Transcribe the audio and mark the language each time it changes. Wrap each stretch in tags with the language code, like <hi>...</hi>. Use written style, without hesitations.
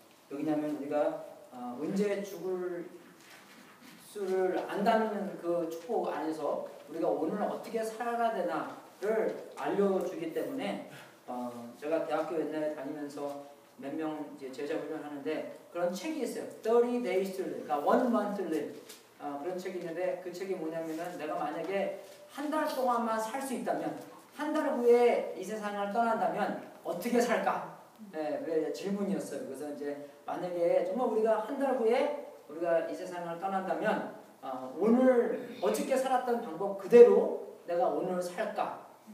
<ko>왜냐하면 우리가 언제 죽을 수를 안다는 그 축복 안에서 우리가 오늘 어떻게 살아야 되나를 알려주기 때문에 제가 대학교 옛날에 다니면서 몇 명 이제 제자 훈련하는데 그런 책이 있어요.</ko> <en>30 days to live,</en> <ko>그러니까</ko> <en>1 month to live.</en> <ko>그런 책이 있는데 그 책이 뭐냐면은 내가 만약에 한 달 동안만 살 수 있다면 한 달 후에 이 세상을 떠난다면 어떻게 살까? 네, 질문이었어요. 그래서 이제 만약에 정말 우리가 한 달 후에 우리가 이 세상을 떠난다면 오늘 어떻게 살았던 방법 그대로 내가 오늘 살까?</ko>